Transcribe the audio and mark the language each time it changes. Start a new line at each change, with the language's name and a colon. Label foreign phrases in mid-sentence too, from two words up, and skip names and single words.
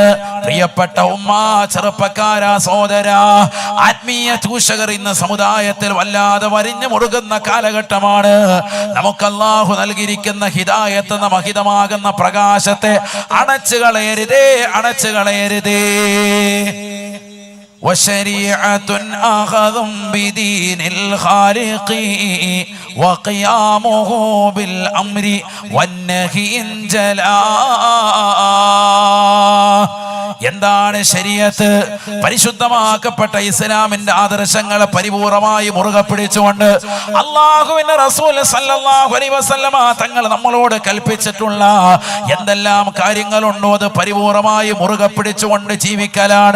Malayalam: പ്രിയപ്പെട്ട ഉമ്മ, ചെറുപ്പക്കാരാ, സഹോദര, ആത്മീയ ചൂഷകർ ഇന്ന് സമുദായത്തിൽ വല്ലാതെ വരിഞ്ഞു മുറുകുന്ന കാലഘട്ടമാണ്. നമുക്ക് അല്ലാഹു നൽകിയിരിക്കുന്ന ഹിദായത്ത് എന്ന മഹിതമാകുന്ന പ്രകാശത്തെ അണച്ചു കളയരുതേ, അണച്ചു കളയരുതേ.
Arabic: وشريعة أخذ بدين الخالق وقيامه بالأمر والنهي انجلا.
Malayalam: എന്താണ് ശരീഅത്ത്? പരിശുദ്ധമാക്കപ്പെട്ട ഇസ്ലാമിന്റെ ആദർശങ്ങളെ പരിപൂർണമായി മുറുകെ പിടിച്ചുകൊണ്ട് അല്ലാഹുവിന്റെ റസൂൽ
Arabic: صلى الله عليه وسلم
Malayalam: തങ്ങൾ നമ്മളോട് കൽപ്പിച്ചിട്ടുള്ള എന്തെല്ലാം കാര്യങ്ങളുണ്ടോ അത് പരിപൂർണമായി മുറുകെ പിടിച്ചുകൊണ്ട് ജീവിക്കലാണ്.